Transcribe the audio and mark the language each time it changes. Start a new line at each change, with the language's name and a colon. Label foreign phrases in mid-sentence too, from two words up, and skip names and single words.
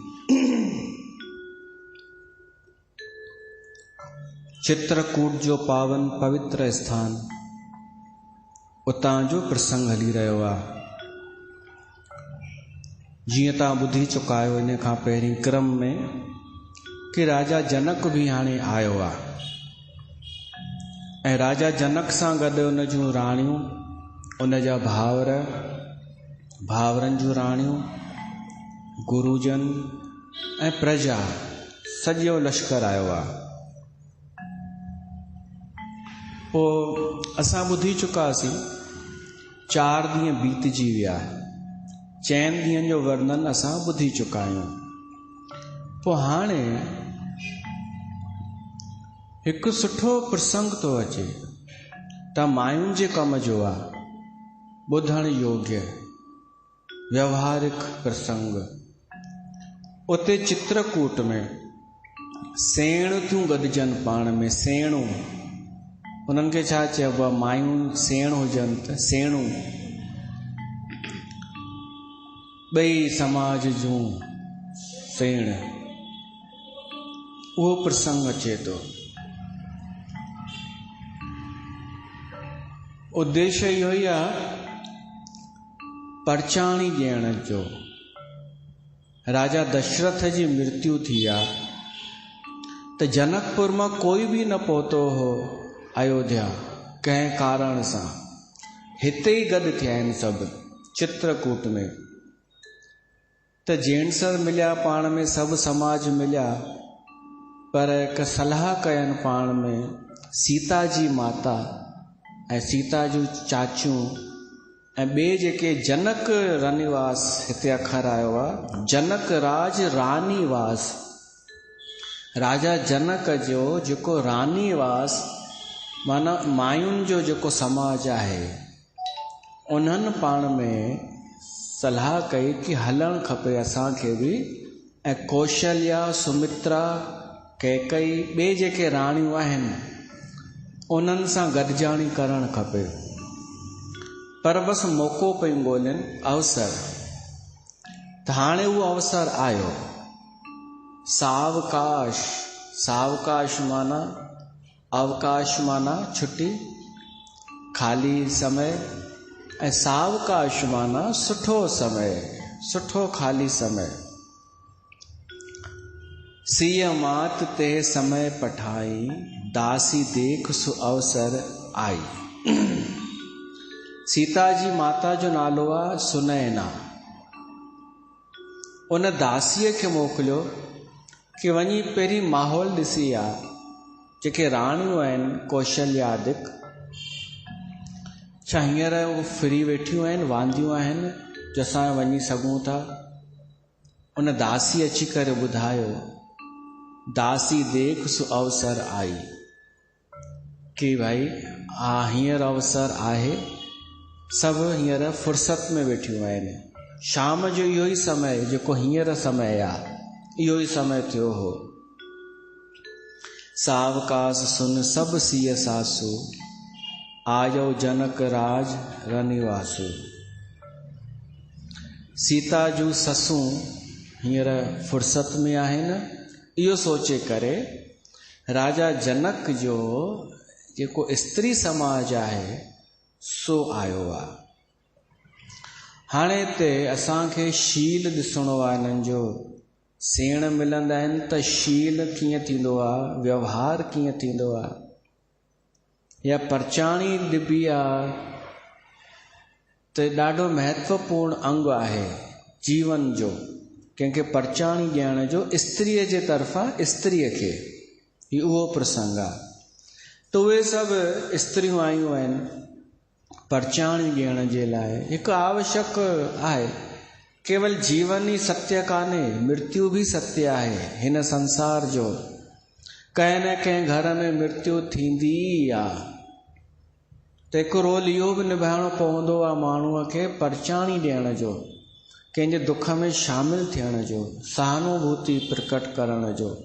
Sindhi: चित्रकूट जो पावन पवित्र स्थान, उतां जो प्रसंग हली रहियो आहे। जीअं तव्हां ॿुधी चुका आहियो इन खां पहिरीं क्रम में कि राजा जनक भी हाणे आयो आहे ऐं राजा जनक सां गॾु उन जूं राणियूं, उन जा भावर, भावरनि जूं राणियूं, गुरुजन ऐं प्रजा, सॼो लश्कर आयो आहे। पोइ असां ॿुधी चुकासीं 4 ॾींहं बीतजी विया, 4 ॾींहंनि जो वर्णन असां ॿुधी चुका आहियूं। पोइ हाणे हिकु सुठो प्रसंग तो अचे, त मायुनि जे कम जो आहे, ॿुधण योग्य व्यवहारिक प्रसंग। उते चित्रकूट में सेण थियूं गॾजनि पाण में, सेणूं, उन्हनि खे छा चइबो आहे, मायूं सेण हुजनि त सेणूं, ॿई समाज जूं सेण, उहो प्रसंग अचे थो। उद्देश्य इहो ई आहे परचाणी ॾियण जो। राजा दशरथ जी मृत्यु थी आहे त जनकपुर मां कोई भी न पहुतो हो अयोध्या, कंहिं कारण सां। हिते ई गॾु थिया आहिनि सभु चित्रकूट में। त जेंट्सर मिलिया पाण में, सभु समाज मिलिया, पर हिकु सलाह कयनि पाण में। सीता जी माता ऐं सीता जूं चाचियूं ऐं ॿिए जेके जनक रनिवास, हिते अखर आयो आहे
Awadhi: जनक राज रानीवास।
Sindhi: राजा जनक जो जेको रानीवास, माना मायुनि जो जेको समाज आहे, उन्हनि पाण में सलाह कई कि हलणु खपे असांखे बि, ऐं कौशल्या, सुमित्रा, कैकई, ॿिए जेके राणियूं आहिनि उन्हनि सां गॾिजाणी करणु खपे। पर बसि मौक़ो पई ॻोल्हनि, अवसर। त हाणे उहो अवसर आयो। सावकाश, सावकाश माना अवकाश माना छुट्टी, खाली समय, ऐं सावकाश माना सुठो समय, सुठो खाली समय।
Awadhi: सिय मात ते समय पठाई, दासी देख सु अवसर आई।
Sindhi: सीता जी माता जो नालो आहे सुनैना। उन दासीअ खे मोकिलियो कि वञी पहिरीं माहौल ॾिसी आ, जेके राणियूं आहिनि कौशल्यादिक, छा हींअर उहे फ्री वेठियूं आहिनि, वांदियूं आहिनि जो असां वञी सघूं था? उन दासी अची करे ॿुधायो,
Awadhi: दासी देख सो अवसर आई,
Sindhi: कि भाई हींअर अवसर आहे, सभु हींअर फुर्सत में वेठियूं आहिनि। शाम जो इहो ई समय जेको हींअर समय आहे, इहो ई समय थियो हो।
Awadhi: सावकाश सुन सब सिय सासु, आयो जनक राज रनिवासु।
Sindhi: सीता जूं ससूं हींअर फुर्सत में आहिनि, इहो सोचे करे राजा जनक जो जेको स्त्री समाज आहे सो आयो आहे। हाणे हिते असांखे शील ॾिसणो आहे हिननि जो। सेण मिलंदा आहिनि त शील कीअं थींदो आहे, व्यवहार कीअं थींदो आहे। या परचाणी ॾिबी आहे त ॾाढो महत्वपूर्ण अंग आहे जीवन जो, कंहिंखे परचाणी ॾियण जो स्त्रीअ जे तरफ़ां स्त्रीअ खे, हीउ उहो प्रसंग आहे। त उहे सभु स्त्रियूं आयूं आहिनि परचाणी ॾियण जे लाइ। हिकु आवश्यक आहे, केवल जीवन ई सत्य कान्हे, मृत्यु बि सत्य आहे हिन संसार जो। कंहिं न कंहिं घर में मृत्यु थींदी आहे, त हिकु रोल इहो बि निभाइणो पवंदो आहे माण्हूअ खे, परचाणी ॾियण जो, कंहिंजे दुख में शामिल थियण जो, सहानुभूति प्रकट करण जो।